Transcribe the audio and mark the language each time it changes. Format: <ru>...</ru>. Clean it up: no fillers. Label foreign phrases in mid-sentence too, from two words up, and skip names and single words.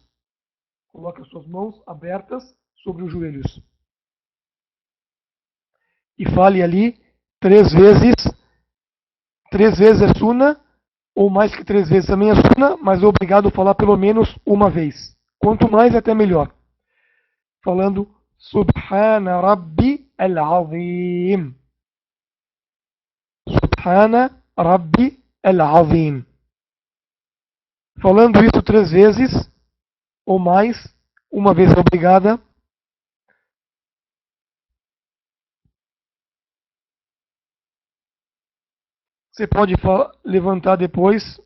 <pt>Coloque as suas mãos abertas sobre os joelhos. E fale ali 3 vezes. 3 vezes é suna, ou mais que 3 vezes também é suna, mas é obrigado a falar pelo menos uma vez. Quanto mais, até melhor.</pt> <ar>Falando سبحان ربي العظيم. سبحان ربي العظيم.</ar> <pt>Falando isso 3 vezes, ou mais, uma vez obrigada. Você pode levantar depois.</pt>